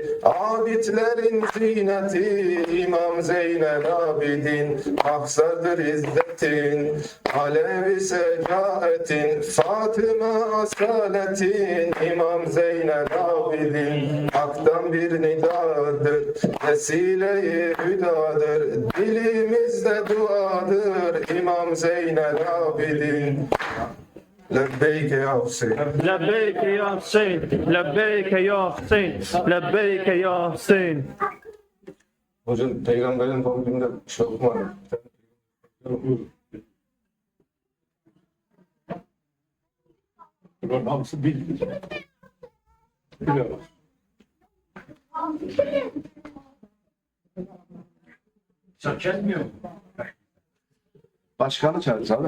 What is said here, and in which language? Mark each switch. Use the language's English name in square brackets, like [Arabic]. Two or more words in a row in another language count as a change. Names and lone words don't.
[Turkish] Abidlerin ziyneti İmam Zeynel Abidin, maksadır izzetin, alevi secaetin, Fatıma asaletin. İmam Zeynel Abidin, haktan bir nidadır, vesile-i hüdadır, dilimizde duadır. İmam Zeynel Abidin. [Arabic] لبيك يا حسين. لبيك يا حسين لبيك يا حسين لبيك يا حسين. [Turkish] Hocam peygamberin doğum gününde şey okuma. Hamsı bilmiyor. Biliyoruz. Başkanı çağıracağız abi.